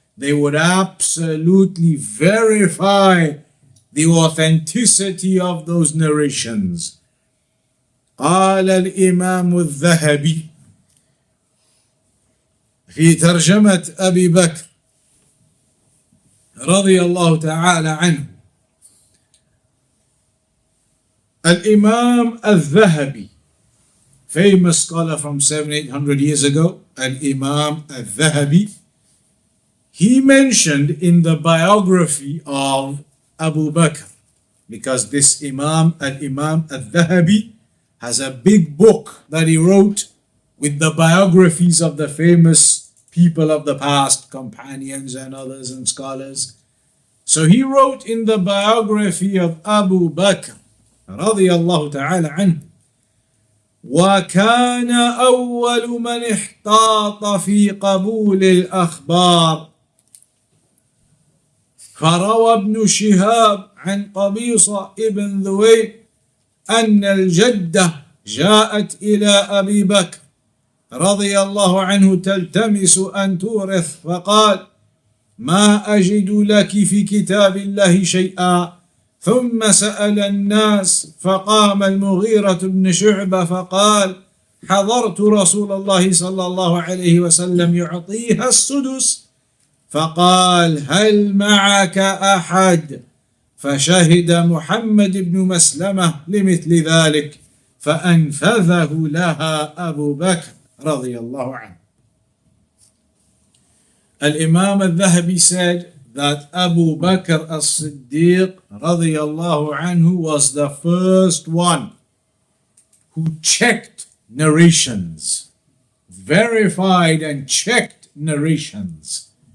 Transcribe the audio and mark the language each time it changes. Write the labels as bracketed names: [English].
[English] They would absolutely verify the authenticity of those narrations. [Arabic] قال الإمام الذهبي في ترجمة أبي بكر رضي الله تعالى عنه. [English] الإمام الذهبي, famous scholar from 700-800 years ago, al-Imam al-Dhahabi, he mentioned in the biography of Abu Bakr, because this Imam al-Dhahabi has a big book that he wrote with the biographies of the famous people of the past, companions and others and scholars. So he wrote in the biography of Abu Bakr radiyallahu ta'ala anhu, [Arabic] وكان أول من احتاط في قبول الأخبار. فروى ابن شهاب عن قبيصة ابن ذويل أن الجدة جاءت إلى أبي بكر رضي الله عنه تلتمس أن تورث، فقال: ما أجد لك في كتاب الله شيئا. ثم سأل الناس، فقام المغيرة بن شعبة فقال: حضرت رسول الله صلى الله عليه وسلم يعطيها السدس، فقال: هل معك أحد؟ فشهد محمد بن مسلمة لمثل ذلك، فأنفذه لها أبو بكر رضي الله عنه. [English] Al-Imam al-Dhahabi said that Abu Bakr as-Siddiq radiyallahu anhu was the first one who checked narrations, verified and checked narrations.